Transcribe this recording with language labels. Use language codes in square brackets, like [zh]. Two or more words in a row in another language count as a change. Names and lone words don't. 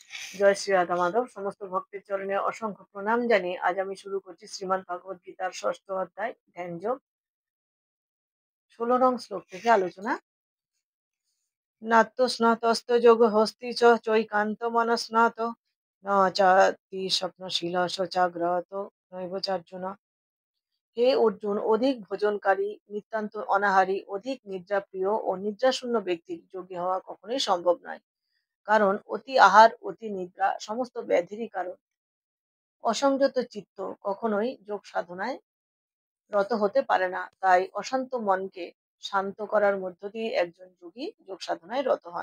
[bn] জয় শ্রী রাধা মাধব। সমস্ত ভক্তের চরণে অসংখ্য প্রণাম জানিয়ে আজ আমি শুরু করছি শ্রীমদ্ ভগবদ গীতার ৬ষ্ঠ অধ্যায় ধ্যানযোগ ১৬ নং শ্লোক থেকে আলোচনা। [sa] নাত্য স্নাতস্ত যোগ হস্তি চৈকান্ত মনস্নাত ন চাতি স্বপ্নশীল সচাগ্রত নৈবচার্জুন। [bn] হে অর্জুন, অধিক ভোজনকারী, নিতান্ত অনাহারী, অধিক নিদ্রাপ্রিয় ও নিদ্রাশূন্য ব্যক্তির যোগী হওয়া কখনোই সম্ভব নয়, কারণ অতি আহার অতি নিদ্রা সমস্ত ব্যাধিরই কারণ। অসংযত চিত্ত কখনোই যোগ সাধনায় রত হতে পারে না, তাই অশান্ত মনকে শান্ত করার মধ্য দিয়ে একজন যোগী যোগ সাধনায় রত হন।